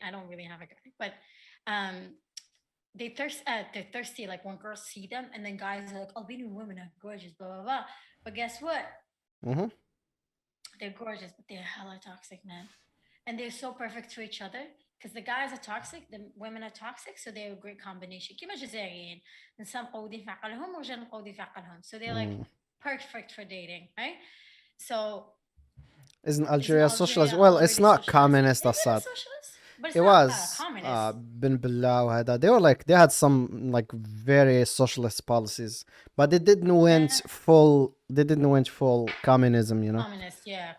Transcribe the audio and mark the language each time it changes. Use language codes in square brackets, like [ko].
[en] I don't really have a guy, but they're thirsty like when girls see them, and then guys are like, albanian women are gorgeous, blah blah blah. But guess what? They're gorgeous, but they're hella toxic, man. And they're so perfect to each other because the guys are toxic, the women are toxic, so they're a great combination. [ar] كيما جزائريين نساء مقودين في عقلهم ورجال مقودين في عقلهم, so they're like perfect for dating, right? [en] So isn't Algeria socialist? Well, it's not communist, Assad. But it's it not was communist. Ben Billah وهذا. They were like, they had some like very socialist policies, but they didn't went full communism, you know. Communist, yeah.